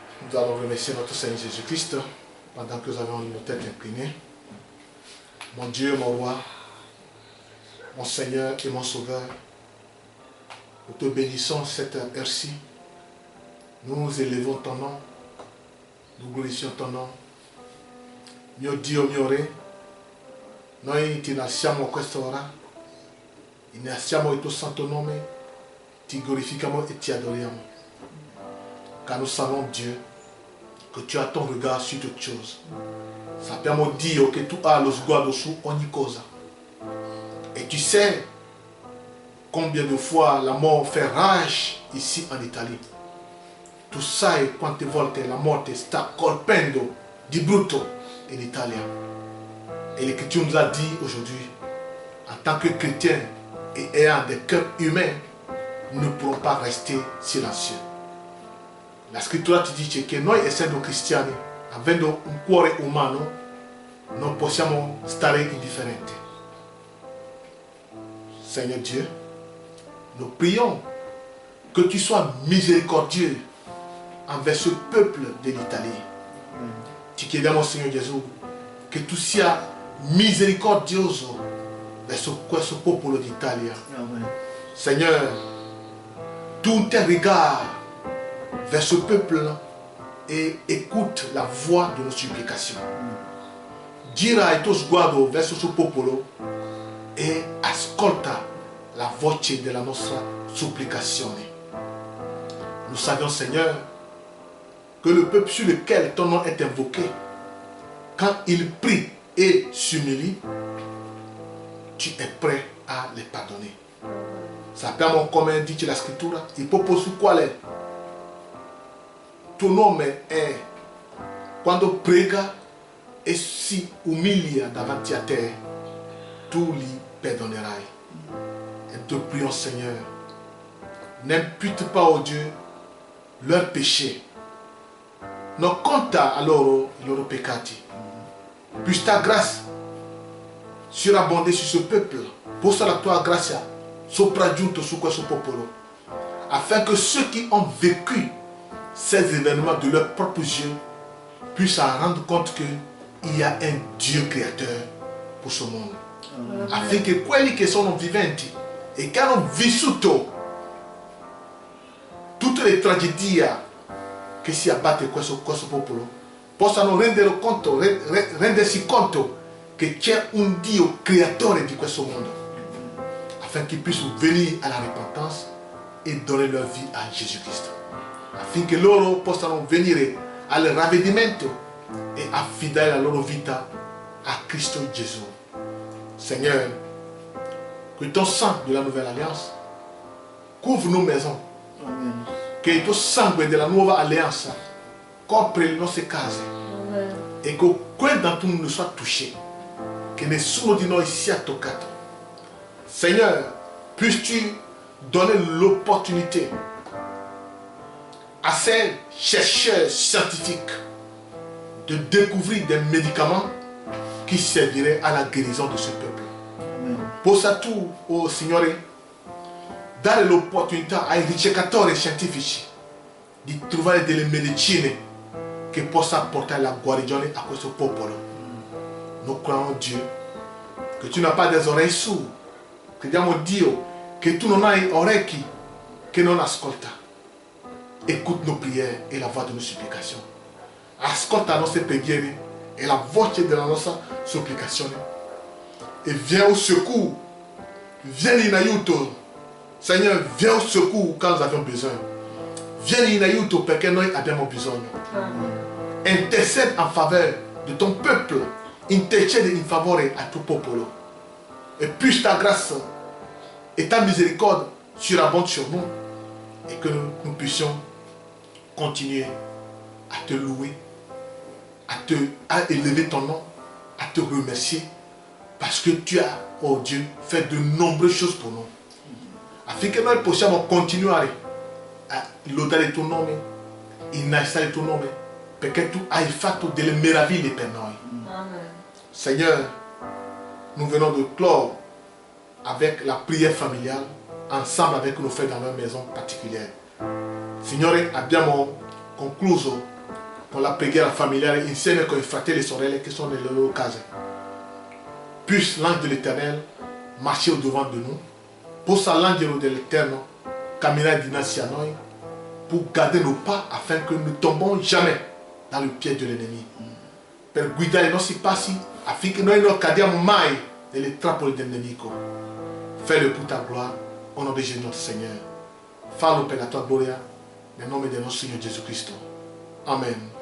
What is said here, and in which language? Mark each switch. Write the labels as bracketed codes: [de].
[fr] Nous allons remercier notre Seigneur Jésus-Christ pendant que nous avons nos têtes inclinées. Mon Dieu, mon roi, mon Seigneur et mon Sauveur, nous te bénissons cette heure-ci. Nous élevons ton nom, nous glorifions ton nom. [it] Mio Dio, mio Re, noi ti ringraziamo quest'ora, ringraziamo il tuo santo nome, ti glorifichiamo e ti adoriamo. [fr] Car nous savons, Dieu, que tu as ton regard sur toutes choses. [it] Sappiamo, Dio, che tu hai lo sguardo su ogni cosa. [fr] Et tu sais combien de fois la mort fait rage ici en Italie. [it] Tu sai quante volte la morte sta colpendo di brutto in Italia. [fr] Et l'Écriture nous a dit aujourd'hui, en tant que chrétiens et ayant des cœurs humains, nous ne pourrons pas rester silencieux. [it] La scrittura ti dice che noi, essendo cristiani, avendo un cuore umano, non possiamo stare indifferenti. [fr] Seigneur Dieu, nous prions que tu sois miséricordieux envers ce peuple de l'Italie. [it] Ti chiediamo, Signore Gesù, che tu sia misericordioso verso questo popolo d'Italia. [fr] Seigneur, tourne tes regards vers ce peuple et écoute la voix de nos supplications. [it] Gira il tuo sguardo verso questo popolo e ascolta la voce della nostra supplicazione. [fr] Nous savions, Seigneur, que le peuple sur lequel ton nom est invoqué, quand il prie et s'humilie, tu es prêt a les pardonner. [it] Sappiamo, come dice la scrittura, il popolo sul quale tuo nome è, quando prega e si umilia davanti a te, tu li perdonerai. [fr] Et te prions, Seigneur, n'impute pas, oh Dieu, leurs péchés. [it] Non conta a loro i loro peccati. [fr] Puisse ta grâce surabonder su ce peuple. [it] Possa la tua grazia sopraggiunto su questo popolo. [fr] Afin que ceux qui ont vécu ces événements de leur propre yeux puissent en rendre compte qu'il y a un Dieu créateur pour ce monde. [it] Affinché quelli che sono viventi e che hanno vissuto tutte le tragedie che si abbatte questo popolo possano rendersi conto che c'è un Dio creatore di questo mondo, affinché [fr] puissent venire à la repentance et donner leur vie à Jésus-Christ, [it] affinché loro possano venire al ravvedimento e affidare la loro vita a Cristo Gesù. [fr] Seigneur, que ton sang de la nouvelle alliance couvre nos maisons. Amen. [it] Che il tuo sangue della nuova alleanza copre le nostre case. Amen. E che quel [fr] d'entre nous ne soit touché. [it] Che nessuno di noi sia toccato. [fr] Seigneur, puisses-tu donner l'opportunité à ces chercheurs scientifiques de découvrir des médicaments qui serviraient à la guérison de ce peuple. [it] Possa tu, oh Signore, dare l'opportunità ai ricercatori scientifici di trovare delle medicine che possa portare la guarigione a questo popolo. [fr] Nous croyons Dieu, que tu n'as pas des oreilles sourdes. [it] Crediamo Dio, che tu non hai orecchi che non ascolta. [fr] Écoute nos prières et la voix de nos supplications. [it] Ascolta le nostre preghiere e la voce della nostra supplicazione. [fr] E viens au secours. [it] Viens in aiuto. [fr] Seigneur, viens au secours quand nous avons besoin. [it] Viens in aiuto perché noi abbiamo bisogno. [fr] Intercède en faveur de ton peuple. [it] Intercede in favore a tuo popolo. [fr] Et puisse ta grâce et ta miséricorde surabondent sur nous. Et que nous puissions continuer à te louer, à élever ton nom, à te remercier. Parce que tu as, oh Dieu, fait de nombreuses choses pour nous. [it] Affinché noi possiamo continuare a lodare il tuo nome, innalzare il tuo nome, perché tu hai fatto delle meraviglie per noi. Amen. [fr] Seigneur, nous venons de clore avec la prière familiale, ensemble avec nos frères dans leur maison particulière. [it] Signore, abbiamo concluso con la preghiera familiare insieme con i fratelli e sorelle che sono nelle loro case. [fr] Puisse l'ange de l'Éternel marcher au-devant de nous. [it] Possa l'angelo dell'Eterno camminare dinanzi a noi [fr] pour garder nos pas afin que nous ne tombons jamais dans le piège de l'ennemi. [it] Per guidare i nostri passi affinché noi non cadiamo mai nelle trappole del nemico. [fr] Fais-le pour ta gloire, au nom de Jésus notre Seigneur. [it] Fallo per la tua gloria, nel nome del nostro Signore Gesù Cristo. Amen.